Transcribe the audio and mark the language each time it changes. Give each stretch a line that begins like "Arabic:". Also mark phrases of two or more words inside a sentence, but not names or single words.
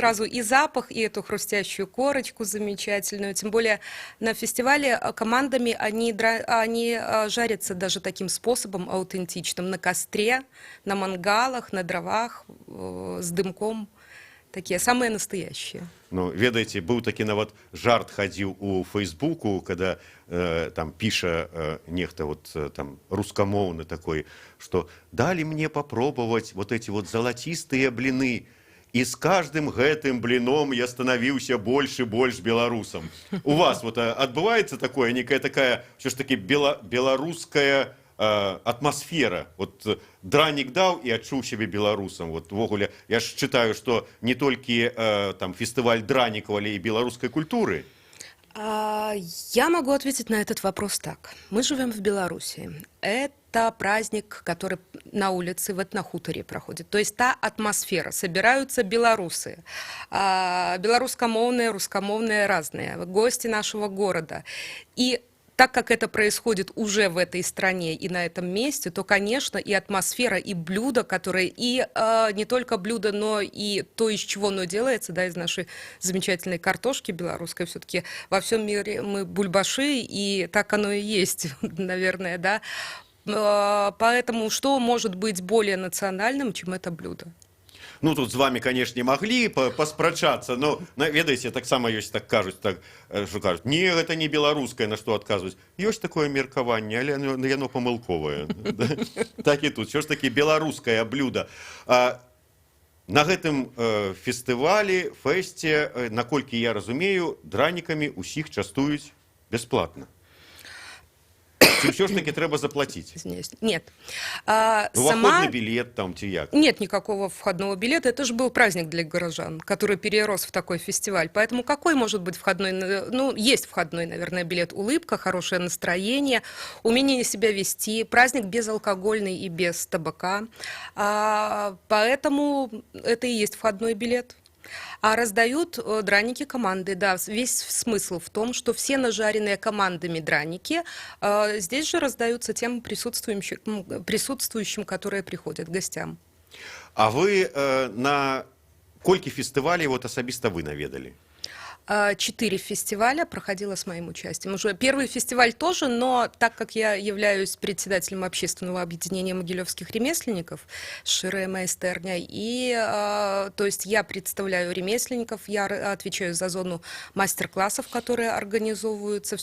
Russian: сразу и запах, и эту хрустящую корочку замечательную, тем более на фестивале командами они жарятся даже таким способом аутентичным, на костре, на мангалах, на дровах, с дымком, такие самые настоящие.
Belarusian: Ну, ведаеце, быў такі нават жарт хадзіў у Фейсбуку,
Russian: когда там
Belarusian: піша нехта
Russian: вот там рускамоўны такой, что дали мне попробовать вот эти вот золотистые блины, и с каждым гэтым блином я становился больше и больше белорусом. У вас вот отбывается такое, некая такая, все ж таки белорусская атмасфера,
Belarusian: вот дранік даў і адчуў сябе беларусам, вот увогуле я ж чытаю, што не толькі там фестываль дранікаў, але і беларускай культуры.
Russian: Я могу ответить на этот вопрос так. Мы живем в Беларуси. Это праздник, который на улице в этнохуторе проходит. То есть та атмосфера. Собираются белорусы, белорусскомовные, русскомовные разные, гости нашего города. И так как это происходит уже в этой стране и на этом месте, то, конечно, и атмосфера, и блюда, которые, и не только блюда, но и то, из чего оно делается, да, из нашей замечательной картошки белорусской, все-таки во всем мире мы бульбаши, и так оно и есть, наверное, да. Поэтому что может быть более национальным, чем это блюдо?
Belarusian: Ну, тут з
Russian: вами, конечно,
Belarusian: маглі паспрачацца, но, ведаеце, таксама ёсць, так кажуць, так, што кажуць, не, гэта не беларускае, на што адказваюць. Ёсць такое меркаванне, але яно памылковае. Так і тут, що ж такі беларускае блюда. На гэтым фестывалі, фэсце, наколькі я разумею, дранікамі ўсіх частуюць бясплатна. Ці ўсё ж таки трэба заплатіць?
Russian: Извиняюсь. Нет. Входный билет там,
Belarusian: ці як?
Russian: Нет никакого входного билета. Это же был праздник для горожан, который перерос в такой фестиваль. Поэтому какой может быть входной? Ну, есть входной, наверное, билет. Улыбка, хорошее настроение, умение себя вести. Праздник безалкогольный и без табака. Поэтому это и есть входной билет. А раздают драники команды. Да, весь смысл в том, что все нажаренные командами драники здесь же раздаются тем присутствующим, которые приходят, гостям.
Belarusian: А вы на колькі фестывалей вот асабіста вы наведали?
Russian: 4 фестиваля проходило с моим участием. Уже первый фестиваль тоже, но так как я являюсь председателем общественного объединения могилевских ремесленников «Шире майстерня», и то есть я представляю ремесленников, я отвечаю за зону мастер-классов, которые организовываются.